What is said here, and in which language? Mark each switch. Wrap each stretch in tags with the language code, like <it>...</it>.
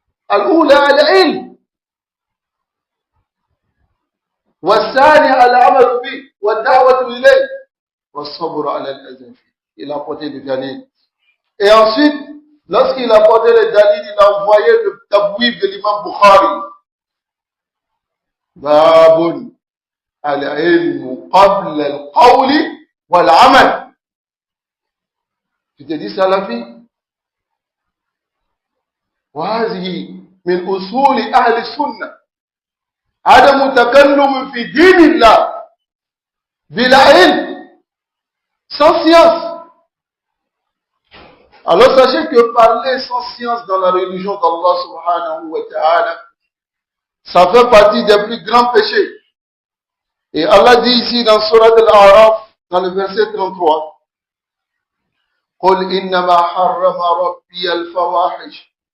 <ar>Al-ula al-ilm والثاني العمل به والدعوة إليه والصبر على الأذى فيه.</ar> <fr>Il a apporté le dalil. Et ensuite, lorsqu'il a apporté le dalil, il a envoyé le tabouif de l'imam Bukhari.</fr> <ar>باب العلم قبل القول والعمل.</ar> <fr>Tu te dis salafi?</fr> <ar>وهذه من أصول أهل السنة عدم تكلم في دين الله بلا علم,</ar> <fr>sans science. Alors sachez que parler sans science dans la religion d'Allah subhanahu wa ta'ala, ça fait partie des plus grands péchés. Et Allah dit ici dans Surat Al-A'raf, dans le verset 33,</fr> <ar>قُلْ إِنَّمَا حَرَّمَ رَبِّيَ الْفَوَاحِشَ.</ar>